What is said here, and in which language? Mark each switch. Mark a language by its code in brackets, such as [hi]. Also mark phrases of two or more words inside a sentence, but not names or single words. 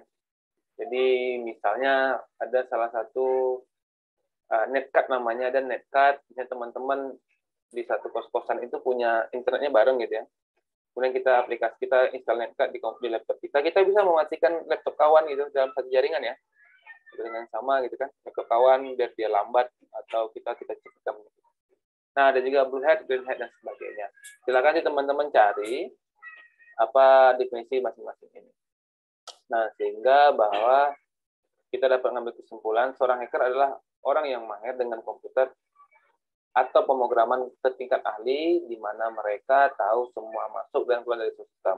[id] Jadi misalnya ada salah satu netcard namanya, dan netcard misalnya teman-teman di satu kos-kosan itu punya internetnya bareng gitu ya. Kemudian kita install netcard di laptop kita bisa mematikan laptop kawan gitu dalam satu jaringan ya. Dengan sama gitu kan, laptop kawan biar dia lambat atau kita cepatkan. Nah, ada juga [en] blue hat, green hat [id] dan sebagainya. Silakan teman-teman cari apa definisi masing-masing ini. Nah, sehingga bahwa kita dapat mengambil kesimpulan seorang hacker adalah orang yang mahir dengan komputer atau pemrograman setingkat ahli, di mana mereka tahu semua masuk dan keluar dari sistem.